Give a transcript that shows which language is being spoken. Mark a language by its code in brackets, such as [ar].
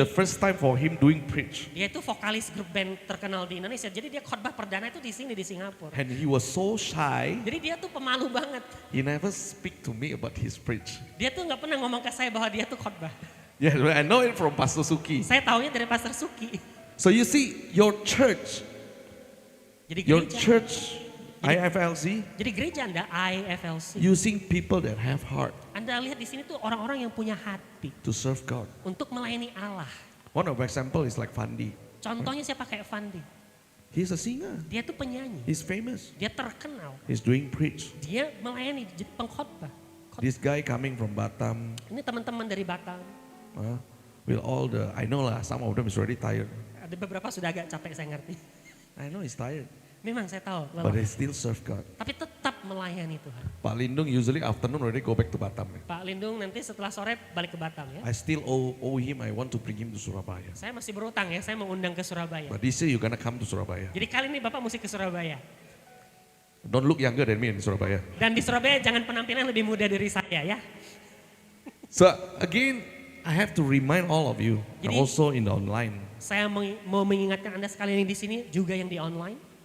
[en] the first time for him doing preach. [id] Dia itu vokalis grup band terkenal di Indonesia. Jadi dia khotbah perdana itu di sini di Singapura. [en] And he was so shy, [id] Jadi dia tuh pemalu banget. [en] he never speak to me about his preach. [id] Dia tuh nggak pernah ngomong ke saya bahwa dia tuh khotbah. [en] Yeah, I know it from Pastor Suki. [id] Saya taunya dari Pastor Suki. [en] So you see, your church, [id] Jadi [en] your [id] gereja, [en] church, IFLC, [id] jadi gereja Anda IFLC. [en] using people that have heart [id] Anda lihat di sini tuh orang-orang yang punya hati [en] to serve God. [id] untuk melayani Allah. [en] One of example is like Fandi. [id] Contohnya siapa kayak Fandi? [en] He's a singer. [id] Dia tuh penyanyi. [en] He's famous. [id] Dia terkenal. [en] He's doing preach. [id] Dia melayani jadi pengkhotbah. [en] This guy coming from Batam, [id] Ini teman-teman dari Batam. [en] with all the, I know lah, some of them is already tired. [id] Ada beberapa sudah agak capek saya ngerti. [en] I know he's tired, [id] Memang saya tahu. [en] but [id] lelah. [en] they still serve God. [id] Tapi tetap melayani Tuhan. [en] Pak Lindung usually afternoon already go back to Batam. [id] Pak Lindung nanti setelah sore balik ke Batam ya. [en] I still owe him, I want to bring him to Surabaya. [id] Saya masih berutang ya, saya mau undang ke Surabaya. [en] But this year you're gonna come to Surabaya. [id] Jadi kali ini Bapak mesti ke Surabaya. [en] Don't look younger than me in Surabaya. [id] Dan di Surabaya jangan penampilan lebih muda dari saya ya. [en] So again, I have to remind all of you, and [id] Jadi- [en] also in the online, [id] Saya mau mengingatkan Anda sekalian di sini juga yang di online.